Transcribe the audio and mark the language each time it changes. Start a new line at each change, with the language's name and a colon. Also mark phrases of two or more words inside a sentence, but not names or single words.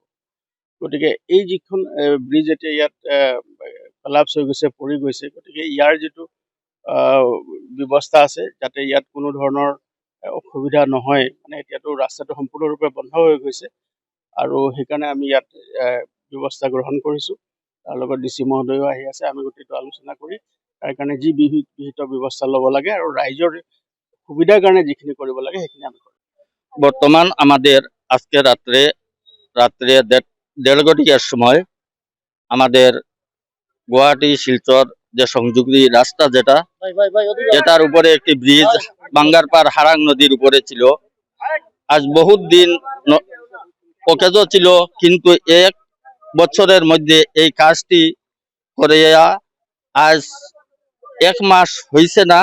Assamese: গতিকে এই যিখন ব্ৰিজ এতিয়া ইয়াত কলাপছ হৈ গৈছে, পৰি গৈছে, গতিকে ইয়াৰ যিটো ব্যৱস্থা আছে যাতে ইয়াত কোনো ধৰণৰ অসুবিধা নহয়, মানে এতিয়াতো ৰাস্তাটো সম্পূৰ্ণৰূপে বন্ধ হৈ গৈছে আৰু সেইকাৰণে আমি ইয়াত ব্যৱস্থা গ্ৰহণ কৰিছোঁ। তাৰ লগত DC মহোদয়ো আহি আছে। আমি গোটেইটো আলোচনা কৰি তাৰ কাৰণে যি বিহিত ব্যৱস্থা ল'ব লাগে আৰু ৰাইজৰ সুবিধার কারণে যিখিনি কৰিব লাগে সেইখিনি আমি করি।
Bangla: বর্তমান আমাদের আজকে রাত্রে 1:30টার সময় আমাদের গুয়াহাটি শিলচর যে সংযোগী রাস্তা যেটার উপরে একটি ব্রিজ বাঙ্গারপার হারাং নদীর উপরে ছিল, আজ বহুত দিন অকেজ ছিল, কিন্তু 1 বছরের মধ্যে এই কাজটি করে আজ 1 মাস হয়েছে না।